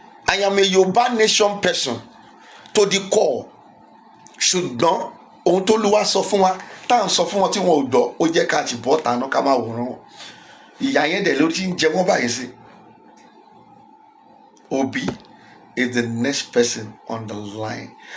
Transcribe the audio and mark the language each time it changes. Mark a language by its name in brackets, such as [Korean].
[English] I am a Yorùbá nation person to the core. [Yoruba] ṣùgbọ́n ohun tó lúwa sọ fún wa tá à ń sọ fún wọn tí wọn ò gbọ́ ó jẹ́ ká ti bọ́ tàná ká máa wòran wọn. ìyá yẹn dẹ̀ ló ti ń jẹ wọ́n báyìí sí. [English] Obi is the next person on the line.